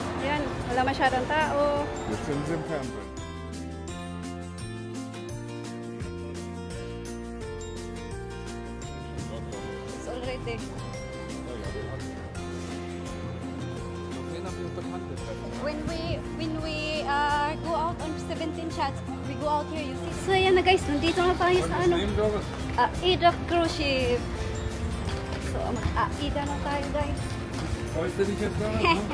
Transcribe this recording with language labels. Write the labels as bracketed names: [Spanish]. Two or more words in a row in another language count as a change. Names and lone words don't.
[Filipino] Ayan, wala masyadong tao. [German] Wir sind im Fernsehen. [English] It's already. When we go out on 17 shots, we go out here, you see. So, [Filipino] ayan na guys, nandito na tayo sa Ida Cruise Ship. So, mag-aida na tayo guys. [German] Freust du dich jetzt noch?